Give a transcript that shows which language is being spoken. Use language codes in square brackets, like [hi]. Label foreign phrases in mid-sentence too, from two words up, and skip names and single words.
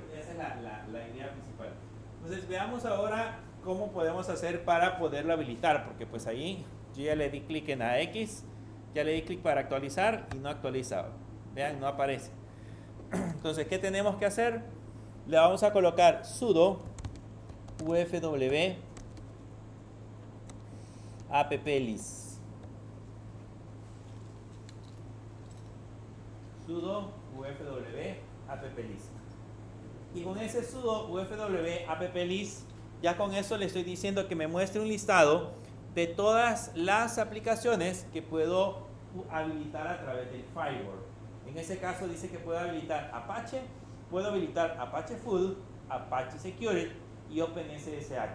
[es] Esa es la idea principal. Entonces, veamos ahora cómo podemos hacer para poderlo habilitar, porque pues ahí yo ya le di clic en la X, ya le di clic para actualizar y no actualiza. Vean, no aparece. Entonces, ¿qué tenemos que hacer? Le vamos a colocar sudo ufw applist. Sudo ufw applist. Y con ese sudo ufw applist, ya con eso le estoy diciendo que me muestre un listado de todas las aplicaciones que puedo habilitar a través del firewall. En ese caso dice que puedo habilitar Apache, puedo habilitar Apache Full, Apache Security y OpenSSH.